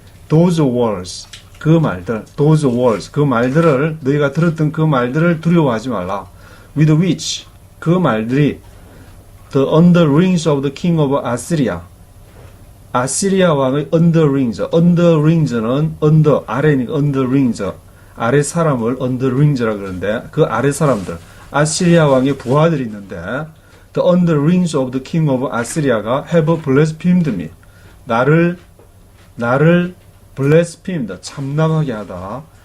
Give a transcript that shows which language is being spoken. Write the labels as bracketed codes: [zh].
[en] Those words, [ko] 그 말들, [en] those words, [ko] 그 말들을, 너희가 들었던 그 말들을 두려워하지 말라. [en] With which, [ko] 그 말들이 [en] the underlings of the king of Assyria, [ko] 아시리아 왕의 underlings는 under, 아래니까 underlings, 아래 사람을 underlings라 그러는데 그 아래 사람들, 아시리아 왕의 부하들이 있는데 the underlings of the king of Assyria가 [en] have blasphemed me. [ko] 나를 blasphemed, 참남하게 하다.